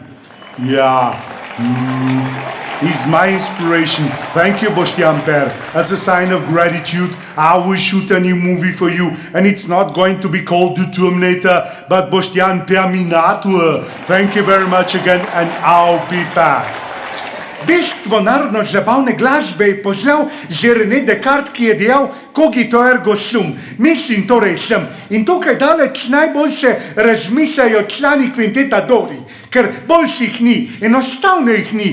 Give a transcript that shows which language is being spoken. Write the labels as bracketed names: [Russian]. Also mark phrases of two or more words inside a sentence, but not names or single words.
[English] Yeah. He's my inspiration. Thank you, Boštjan Per. As a sign of gratitude, I will shoot a new movie for you, and it's not going to be called The Terminator, but Boštjan Perminator. Thank you very much again, and I'll be back. [Slovenian] Bistvo narodno-zabavne glasbe je poznal že René Descartes, ki je dejal [Latin] cogito ergo sum, [Slovenian] mislim, torej sem. In tukaj daleč najboljše razmišljajo člani Kvinteta Dori, ker boljših ni, enostavno jih ni.